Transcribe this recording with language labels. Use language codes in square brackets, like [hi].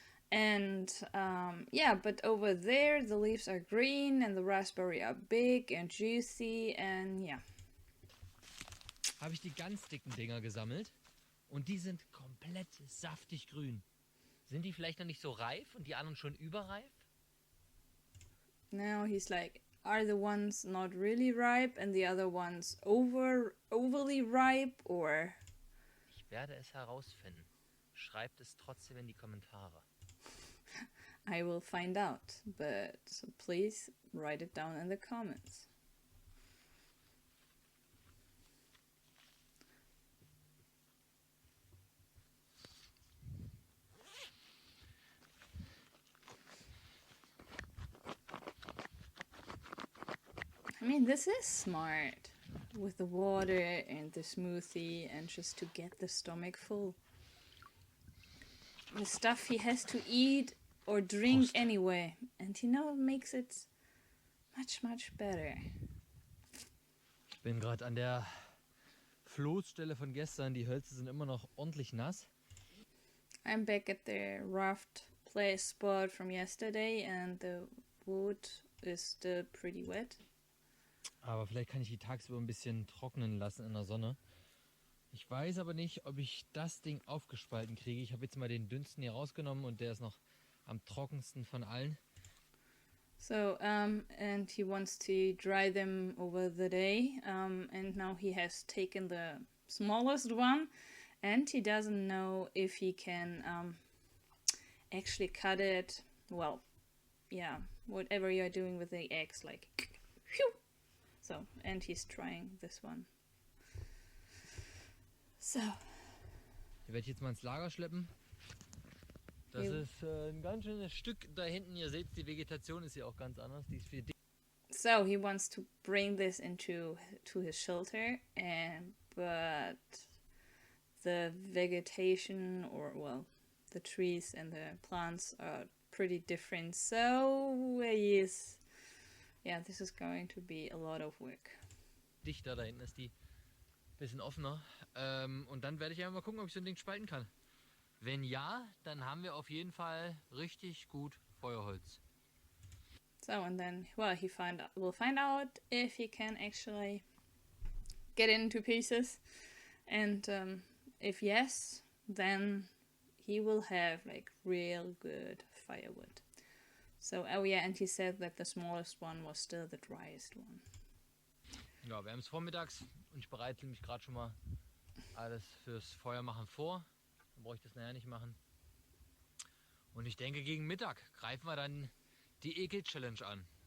[en] And but over there the leaves are green and the raspberry are big and juicy, and yeah. [de] Habe ich die ganz dicken Dinger gesammelt und die sind komplett saftig grün. Sind die vielleicht noch nicht so reif und die anderen schon überreif? [en] Now he's like, are the ones not really ripe and the other ones overly ripe, or? [de] Ich werde es herausfinden. Schreibt es trotzdem in die Kommentare. [en] I will find out, but please write it down in the comments. I mean, this is smart, with the water and the smoothie and just to get the stomach full. The stuff he has to eat or drink [de] Prost. [en] anyway, and makes it much, much better. [de] Ich bin gerade an der Floßstelle von gestern. Die Hölzer sind immer noch ordentlich nass. [en] I'm back at the raft play spot from yesterday, and the wood is still pretty wet. [de] Aber vielleicht kann ich die tagsüber ein bisschen trocknen lassen in der Sonne. Ich weiß aber nicht, ob ich das Ding aufgespalten kriege. Ich habe jetzt mal den dünnsten hier rausgenommen und der ist noch am trockensten von allen. [en] So, and he wants to dry them over the day, and now he has taken the smallest one, and he doesn't know if he can actually cut it. Well, yeah, whatever you're doing with the eggs, like, phew. So, and he's trying this one. So. [de] Die werde ich jetzt mal ins Lager schleppen. Das ist ein ganz schönes Stück da hinten. Ihr seht, die Vegetation ist hier auch ganz anders. Die ist viel dicker. [en] So he wants to bring this to his shelter, but the vegetation, or well, the trees and the plants are pretty different. So he is yeah, this is going to be a lot of work. [de] Dichter, da hinten ist die ein bisschen offener. Und dann werde ich einfach mal gucken, ob ich so ein Ding spalten kann. Wenn ja, dann haben wir auf jeden Fall richtig gut Feuerholz. [en] So, and then, well, we'll find out if he can actually get it into pieces. And if yes, then he will have like real good firewood. So, oh yeah, and he said that the smallest one was still the driest one. [de] Ja, wir haben es vormittags und ich bereite mich gerade schon mal alles fürs Feuermachen vor. Dann brauche ich das nachher nicht machen. Und ich denke, gegen Mittag greifen wir dann die Ekel-Challenge an.